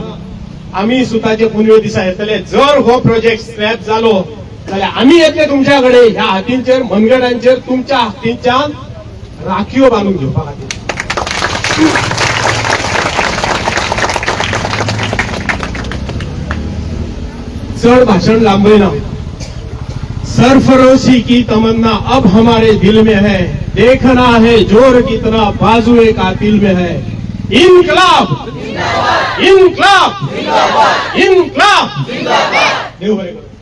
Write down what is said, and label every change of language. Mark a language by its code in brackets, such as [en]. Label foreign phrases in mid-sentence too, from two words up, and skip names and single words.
[kok] आमी सुताचे पुनवे दिसा येतले. जर हो प्रोजेक्ट स्क्रॅप जालो जाल्यार आमी येतले तुमच्या कडेन ह्या हातींचेर मनगटांचेर तुमच्या हातींच्यान राखीव बांदून घेवपा खातीर. चड भाषण लांबयना. [hi] सरफरोशी की तमन्ना अब हमारे दिल में है, देखना है जोर कितना बाजुए कातिल में है. इनकलाब, इनकलाब, इनकलाब. [kok] देव बरें.